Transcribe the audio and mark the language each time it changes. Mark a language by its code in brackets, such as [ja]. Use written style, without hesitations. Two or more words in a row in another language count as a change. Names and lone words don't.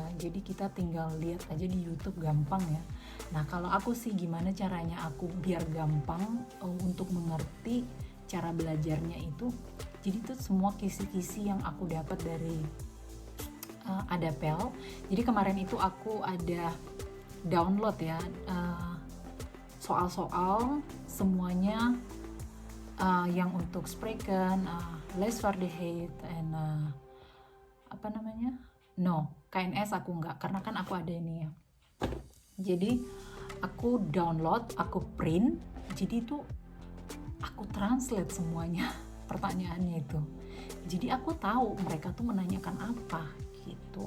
[id] Jadi kita tinggal lihat aja di YouTube gampang ya. Nah, kalau aku sih gimana caranya aku biar gampang untuk mengerti cara belajarnya itu. Jadi itu semua kisi-kisi yang aku dapat dari Adapel. Jadi kemarin itu aku ada download ya soal-soal semuanya yang untuk [nl] spreken, leesvaardigheid [id] and KNS aku enggak, karena kan aku ada ini ya. Jadi aku download, aku print, jadi itu aku translate semuanya pertanyaannya itu. Jadi aku tahu mereka tuh menanyakan apa gitu.